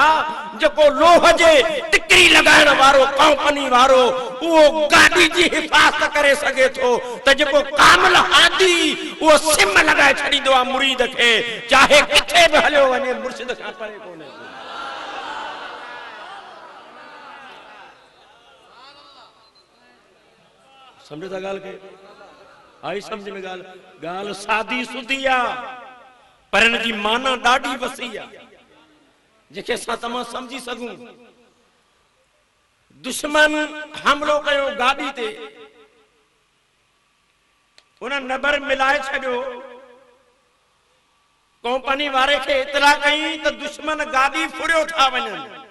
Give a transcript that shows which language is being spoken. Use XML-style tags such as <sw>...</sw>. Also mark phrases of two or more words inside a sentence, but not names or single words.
<sd>जेको लोह जे टिकरी लगाइण वारो कंपनी वारो वो गाड़ी जी हिफाज़त करे सके थो, त जेको कामिल हादी वो सिम लगाए छड़ींदो आ मुरीद खे, चाहे किथे भी हलियो वने, मुर्शिद खां परे कोन्हे। समझो था गाल के? आई समझ में गाल? गाल सादी सुधी आ, पर इन जी माना ॾाढी वसी आ, जेके असां तमामु समझी सघूं। दुश्मन हमलो कयो गाड़ी ते, उन नंबर मिलाए छॾियो, कंपनी वारे खे इतला कई त दुश्मन गाड़ी फुरियो था वञनि।</sd>